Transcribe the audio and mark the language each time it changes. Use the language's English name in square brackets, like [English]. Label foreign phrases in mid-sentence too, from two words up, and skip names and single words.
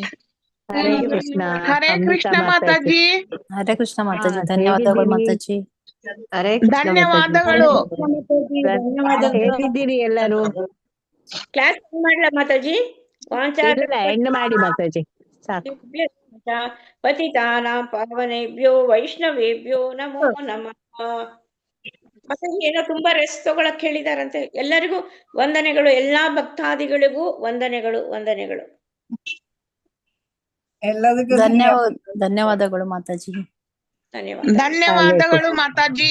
[Kannada] ಹರೇ ಕೃಷ್ಣ. ಹರೇ ಕೃಷ್ಣ ಮಾತಾಜಿ. ಹರೇ ಕೃಷ್ಣ ಮಾತಾಜಿ. ಧನ್ಯವಾದಗಳು ಮಾತಾಜಿ. ಹರೇ ಧನ್ಯವಾದಗಳು. ಹೇಗಿದ್ದೀರಿ ಎಲ್ಲರೂ? ಕ್ಲಾಸ್ ಮಾಡ್ಲಾ ಮಾತಾಜಿ? ಎಂಡ್ ಮಾಡಿ ಮಾತಾಜಿ ಸಾಕು. [Sanskrit] ಪತಿತಾನಾಂ ಪಾವನೇಭ್ಯೋ ವೈಷ್ಣವೇಭ್ಯೋ ನಮೋ ನಮಃ. [Kannada] ಮಾತಾಜಿ ಏನೋ ತುಂಬಾ ರೆಸ್ಟ್ ತಗೊಳಕ್ ಹೇಳಿದಾರಂತೆ. ಎಲ್ಲರಿಗೂ ವಂದನೆಗಳು, ಎಲ್ಲಾ ಭಕ್ತಾದಿಗಳಿಗೂ ವಂದನೆಗಳು. ಎಲ್ಲರಿಗೂ ಧನ್ಯವಾದಗಳು ಮಾತಾಜಿ. ಧನ್ಯವಾದಗಳು ಮಾತಾಜಿ.